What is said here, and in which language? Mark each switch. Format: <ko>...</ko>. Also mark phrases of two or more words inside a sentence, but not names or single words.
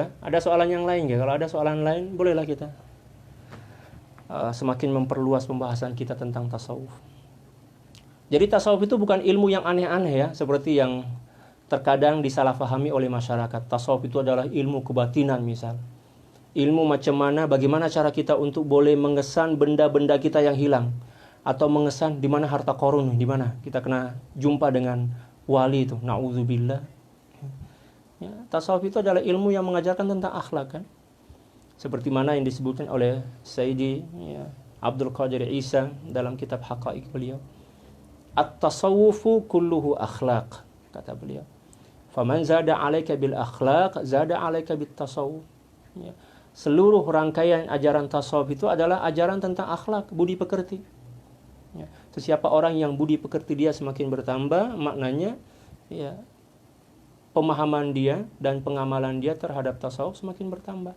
<ms>Ada soalan yang lain nggak? Kalau ada soalan lain, bolehlah kita semakin memperluas pembahasan kita tentang tasawuf. Jadi tasawuf itu bukan ilmu yang aneh-aneh ya, seperti yang terkadang disalahfahami oleh masyarakat. Tasawuf itu adalah ilmu kebatinan misal. Ilmu macam mana, bagaimana cara kita untuk boleh mengesan benda-benda kita yang hilang, atau mengesan di mana harta karun, di mana kita kena jumpa dengan wali itu. Na'udzubillah. Ya, tasawuf itu adalah ilmu yang mengajarkan tentang akhlak kan. Seperti mana yang disebutkan oleh Sayyidi ya, Abdul Qadir Isa dalam kitab Haqaiq beliau.</ms> <ar>التصوف كله أخلاق,</ar> <ms>kata beliau.</ms> <ar>فمن زاد عليك بالأخلاق، زاد عليك بالتصوف.</ar> <ms>Ya. Seluruh rangkaian ajaran tasawuf itu adalah ajaran tentang akhlak, budi pekerti. Ya. Sesiapa orang yang budi pekerti dia semakin bertambah, maknanya ya, pemahaman dia dan pengamalan dia terhadap tasawuf semakin bertambah.</ms>